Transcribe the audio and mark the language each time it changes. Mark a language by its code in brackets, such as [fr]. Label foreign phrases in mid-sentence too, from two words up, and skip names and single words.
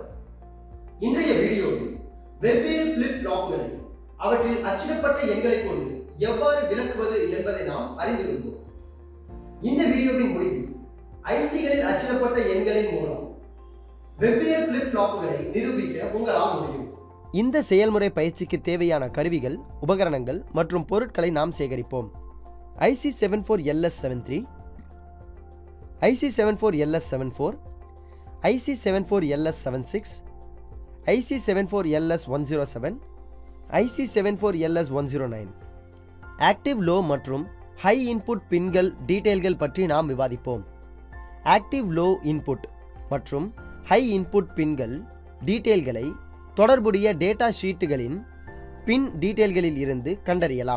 [ta] இன்றைய வீடியோவில் வெவ்வேறு [en] flip flops [ta] அவற்றில் அச்சிடப்பட்ட எண்களை கொண்டு எவ்வாறு விளக்குவது என்பதை நாம் அறிந்து கொள்வோம். இந்த வீடியோவின் முடிவில் ஐசிகளில் அச்சிடப்பட்ட எண்களின் மூலம் வெவ்வேறு [en] flip flops [ta] நிரூபிக்க உங்களால் முடியும். இந்த செயல்முறை பயிற்சிக்கு தேவையான கருவிகள், உபகரணங்கள் மற்றும் பொருட்களை நாம் சேகரிப்போம். IC74LS73, IC74LS74, IC74LS76, IC74LS107, IC74LS109. [en] active low [ta] மற்றும் [en] high input pins details [ta] பற்றி நாம் விவாதிப்போம். [en] active low input [ta] மற்றும் [en] high input pins details [ta] தொடர்புடைய [en] data sheets pin details [ta] இருந்து கண்டறியலாம்.